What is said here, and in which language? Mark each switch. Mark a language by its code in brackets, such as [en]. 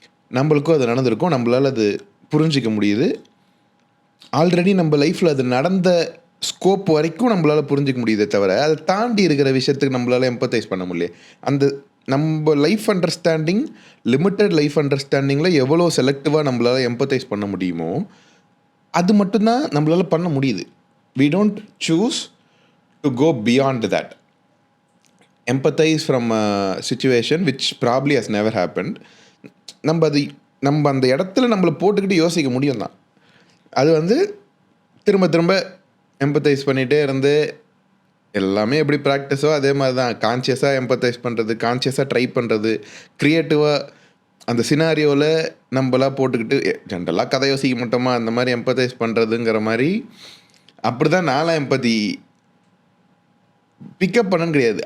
[ta] நம்மளுக்கும் அது நடந்திருக்கும், நம்மளால் அது புரிஞ்சிக்க முடியுது. ஆல்ரெடி நம்ம லைஃப்பில் அது நடந்த ஸ்கோப் வரைக்கும் நம்மளால் புரிஞ்சிக்க முடியுதே தவிர அதை தாண்டி இருக்கிற விஷயத்துக்கு நம்மளால் எம்பத்தைஸ் பண்ண முடியல. அந்த நம்ம லைஃப் அண்டர்ஸ்டாண்டிங், லிமிட்டட் லைஃப் அண்டர்ஸ்டாண்டிங்கில் எவ்வளோ செலக்டிவாக நம்மளால் எம்பத்தைஸ் பண்ண முடியுமோ அது மட்டும்தான் நம்மளால் பண்ண முடியுது. [en] We don't choose to go beyond that. Empathize from a situation which probably has never happened. [ta] நம்ம அந்த இடத்துல நம்மளை போட்டுக்கிட்டு யோசிக்க முடியும் தான். அது வந்து திரும்ப திரும்ப எம்பத்தைஸ் பண்ணிகிட்டே இருந்து எல்லாமே எப்படி ப்ராக்டிஸோ அதே மாதிரி தான். கான்ஷியஸாக எம்பத்தைஸ் பண்ணுறது, கான்ஷியஸாக ட்ரை பண்ணுறது, க்ரியேட்டிவாக அந்த சினாரியோவில் நம்மளாக போட்டுக்கிட்டு ஜென்ரலாக கதை யோசிக்க மாட்டோமா, அந்த மாதிரி எம்பத்தைஸ் பண்ணுறதுங்கிற மாதிரி அப்படி தான் நான்லாம் எம்பத்தி பிக்கப் பண்ணன்னு கிடையாது.